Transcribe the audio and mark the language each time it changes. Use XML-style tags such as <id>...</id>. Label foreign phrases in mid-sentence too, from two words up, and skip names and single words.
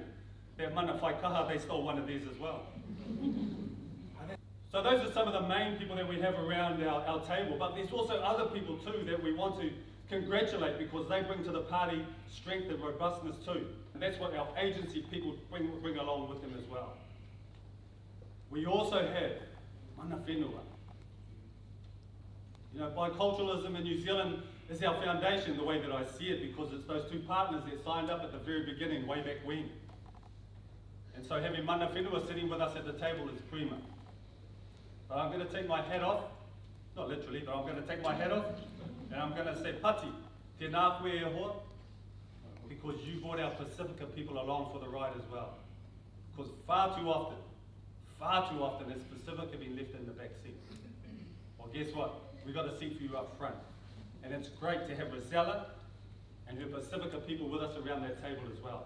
<en>That mana Whaikaha, they stole one of theirs as well. So those are some of the main people that we have around our table, but there's also other people too that we want to congratulate because they bring to the party strength and robustness too. And that's what our agency people bring along with them as well. We also have</en> <mi>mana whenua.</mi> <en>You know, biculturalism in New Zealand is our foundation, the way that I see it, because it's those 2 partners that signed up at the very beginning, way back when. And so having</en> <mi>mana whenua</mi> <en>sitting with us at the table is prima. But I'm going to take my hat off, not literally, but I'm going to take my hat off, and I'm going to say pati,</en> <mi>tēnā koe e hoa,</mi> <en>because you brought our Pacifica people along for the ride as well. Because far too often has Pacifica been left in the back seat. Well, guess what? We've got a seat for you up front. And it's great to have Rosella and her Pacifica people with us around that table as well.</en>